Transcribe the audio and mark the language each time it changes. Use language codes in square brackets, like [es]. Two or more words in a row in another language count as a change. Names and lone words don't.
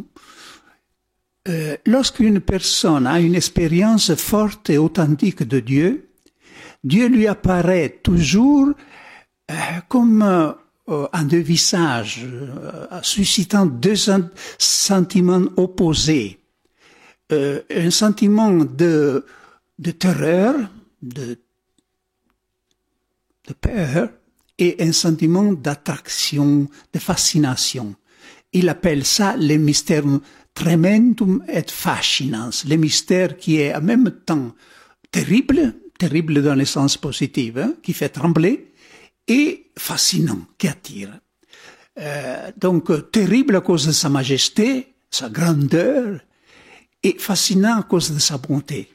[fr] Lorsqu'une personne a une expérience forte et authentique de Dieu, Dieu lui apparaît toujours comme en deux visages, suscitant deux sentiments opposés. Un sentiment de terreur, de peur, et un sentiment d'attraction, de fascination. Il appelle ça le [la] mysterium tremendum et fascinans, [fr] le mystère qui est en même temps terrible dans le sens positif, qui fait trembler, et fascinant, qui attire. Donc, terrible à cause de sa majesté, sa grandeur, et fascinant à cause de sa bonté.